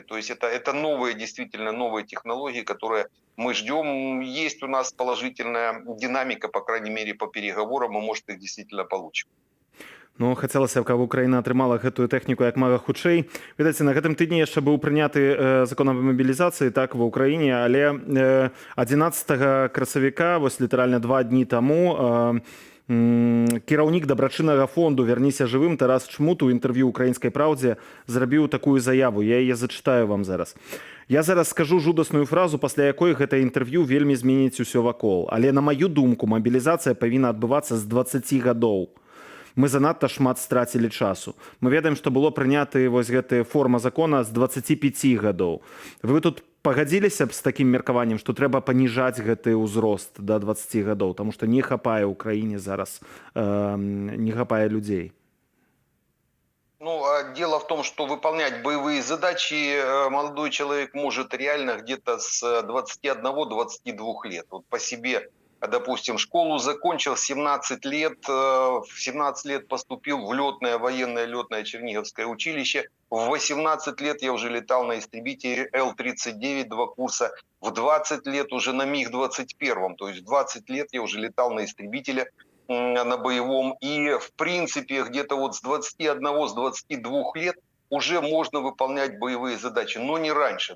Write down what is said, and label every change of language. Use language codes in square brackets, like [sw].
[ru] То есть это новые, действительно новые технологии, которые мы ждем. Есть у нас положительная динамика, по крайней мере, по переговорам, и, может, их действительно получим. [be] Ну, хацелася б, каб Украіна атрымала гэтую тэхніку як мага хутчэй. Ведаеце, на гэтым тыдні яшчэ быў прыняты закон аб мабілізацыі так ва ўкраіне, але 11 красавіка, вось літаральна 2 дні таму, кіраўнік дабрачыннага фонду «Верніся жывым» Тарас Чмут у інтэрв'ю «Украінскай праўдзе» зрабіў такую заяву. Я яе зачытаю вам зараз. Я зараз скажу жудасную фразу, пасля якой гэта інтэрв'ю вельмі зменіць усё вакол. Але на маю думку, мабілізацыя павінна адбывацца з 20 гадоў. Мы занадта шмат страцілі часу. Мы ведаем, што было прыняты вось гэтая форма закона з 25 гадоў. Вы тут пагадзіліся б з такім меркаваннем, што трэба паніжаць гэты ўзрост да 20 гадоў, таму што не хапае ў краіне зараз, не хапае людзей. [ru] Ну, дело в том, что выполнять боевые задачи молодой человек может реально где-то с 21-22 лет. Вот по себе, допустим, школу закончил 17 лет, в 17 лет поступил в летное, военное летное Черниговское училище, в 18 лет я уже летал на истребителе Л-39, 2 курса, в 20 лет уже на МиГ-21, то есть в 20 лет я уже летал на истребителе, на боевом, и в принципе где-то вот с 21, с 22 лет уже можно выполнять боевые задачи, но не раньше.